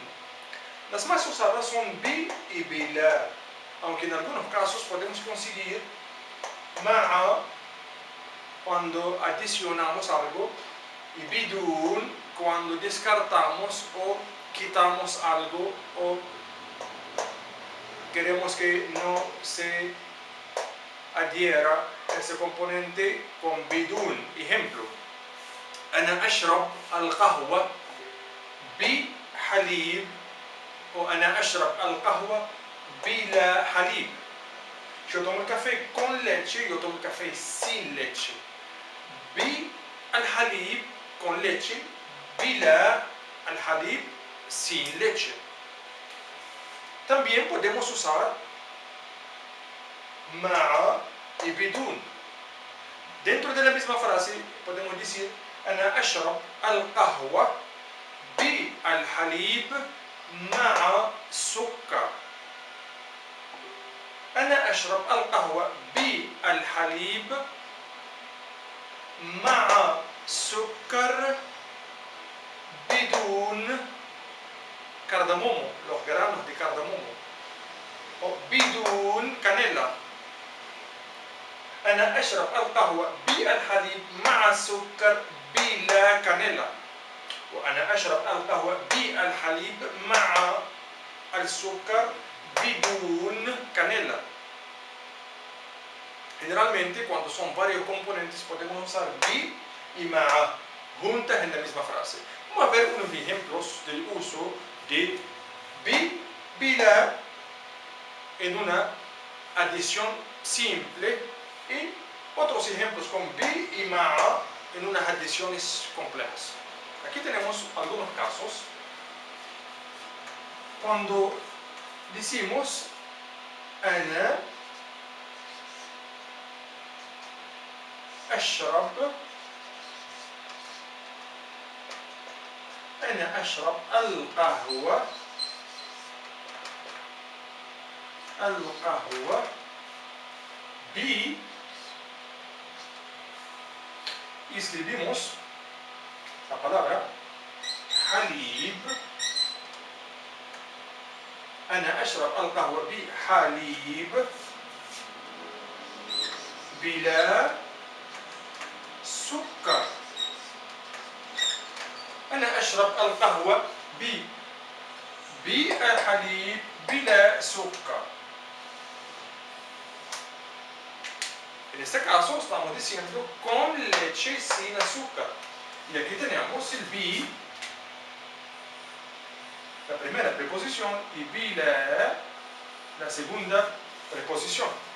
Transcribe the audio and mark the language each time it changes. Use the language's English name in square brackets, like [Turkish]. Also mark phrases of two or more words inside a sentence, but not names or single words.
[Spanish] Las más usadas son bi y bila, aunque en algunos casos podemos conseguir ma'a cuando adicionamos algo y bidun cuando descartamos o quitamos algo o queremos que no se adhiera ese componente con bidun. Ejemplo: [Arabic] أنا أشرب القهوة بحليب o أنا أشرب القهوة بلا حليب. [Spanish] Yo tomo el café con leche, yo tomo el café sin leche. [Arabic] بالحليب [Spanish] con leche, [Arabic] بلا الحليب [Spanish] sin leche. También podemos usar ma'a y bidun. Dentro de la misma frase podemos decir [Arabic] أنا أشرب القهوة بالحليب مع سكر. أنا أشرب القهوة بالحليب مع سكر بدون [Spanish] cardamomo, los granos de cardamomo, o [Arabic] بدون canela. أنا أشرب القهوة بالحليب مع سكر بلا canela. وأنا أشرب القهوة بالحليب مع السكر بدون canela. [Spanish] Generalmente, cuando son varios componentes, podemos usar bi y ma'a juntas en la misma frase. Vamos a ver unos ejemplos del uso de bi, bila en una adición simple y otros ejemplos con bi y ma'a en unas adiciones complejas. Aquí tenemos algunos casos. Cuando decimos [Arabic] أنا أشرب [Spanish] القهوة y escribimos la palabra حليب. [Arabic] أنا أشرب القهوة بحليب بلا سكر. أنا أشرب القهوة بالحليب بلا سكر. [Spanish] En este caso estamos diciendo con leche sin azúcar. Y aquí tenemos el bi, la primera preposición, y bila, la segunda preposición.